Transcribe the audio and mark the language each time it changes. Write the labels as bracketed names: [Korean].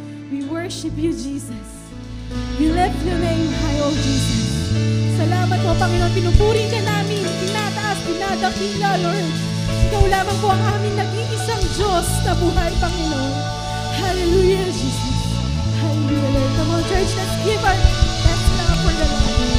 [English] We worship you, Jesus. We lift your name high, O Jesus. [Filipino] Salamat po, Panginoon. Pinupuri ka namin. Tinataas, tinadakila, Lord. Ikaw lamang po ang aming nag-iisang Diyos na buhay, Panginoon. [English] Hallelujah, Jesus. Hallelujah, Lord. Come on, church, let's give our best love for the Lord.